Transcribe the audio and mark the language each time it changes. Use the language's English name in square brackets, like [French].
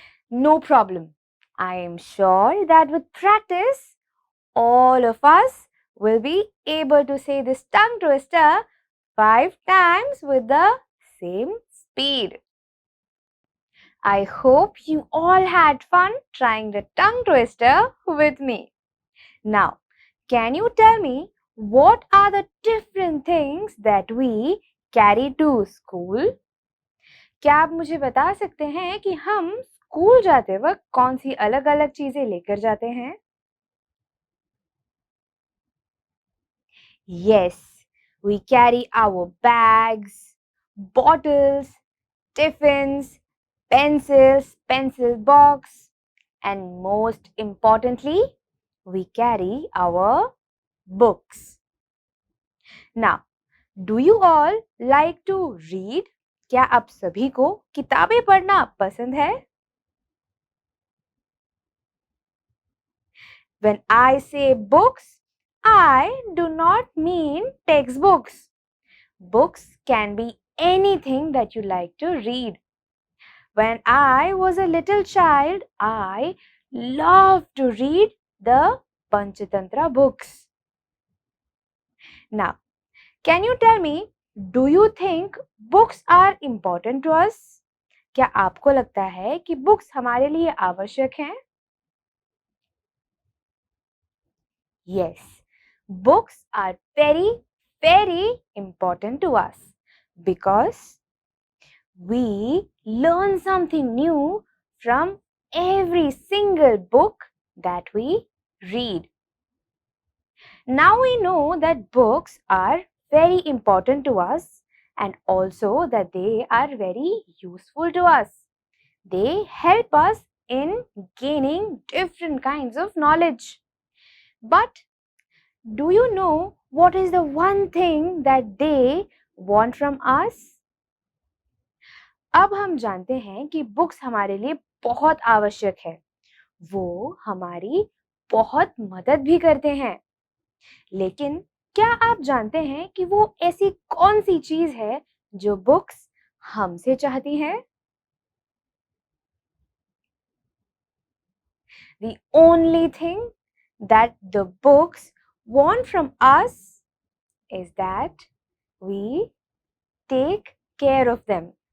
[English] No problem. I am sure that with practice, all of us will be able to say this tongue twister 5 times with the same speed. I hope you all had fun trying the tongue twister with me. Now, can you tell me what are the different things that we carry to school? [Hindi] क्या आप मुझे बता सकते हैं कि हम school जाते वक्त कौन सी अलग-अलग चीजें लेकर जाते हैं? [English] Yes, we carry our bags, bottles, tiffins, pencils, pencil box, and most importantly, we carry our books. Now, do you all like to read? [Hindi] क्या आप सभी को किताबें पढ़ना पसंद है? [English] When I say books, I do not mean textbooks. Books can be anything that you like to read. When I was a little child, I loved to read the Panchatantra books. Now, can you tell me, do you think books are important to us? [Hindi] क्या आपको लगता है कि books हमारे लिए आवश्यक हैं? [English] Yes, books are very important to us because we learn something new from every single book that we read. Now we know that books are very important to us and also that they are very useful to us. They help us in gaining different kinds of knowledge. But do you know what is the one thing that they want from us? [Hindi] अब हम जानते हैं कि books हमारे लिए बहुत आवश्यक है। वो हमारी बहुत मदद भी करते हैं। लेकिन क्या आप जानते हैं कि वो ऐसी कौन सी चीज है जो बुक्स हमसे चाहती है? [English] The only thing that the books want from us is that we take care of them.